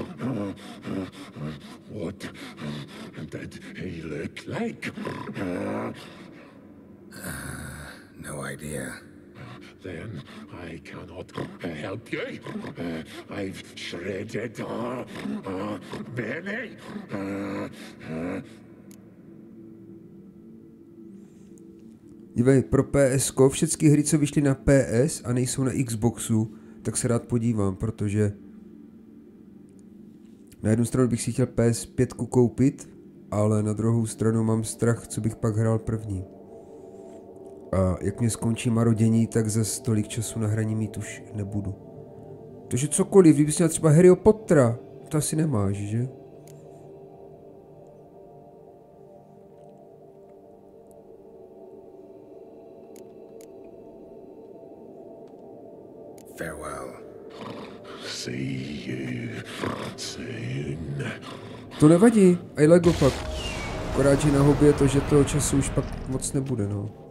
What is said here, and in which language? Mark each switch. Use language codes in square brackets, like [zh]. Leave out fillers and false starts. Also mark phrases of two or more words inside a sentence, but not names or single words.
[en] What did he look like? No idea. Then I cannot help you. I've shredded many. [cs] Dívej, pro PSko, všechny hry, co vyšly na PS a nejsou na Xboxu, tak se rád podívám, protože na jednu stranu bych si chtěl PS5 koupit, ale na druhou stranu mám strach, co bych pak hrál první. A jak mě skončí marodění, tak za tolik času na hraní mít už nebudu. Takže cokoliv, kdybys měl třeba Harryho Pottera, to asi nemáš, že? [en] Farewell. See you soon. [cs] To nevadí, aj Lego pak. Akorát, že na hobby je to, že toho času už pak moc nebude, no.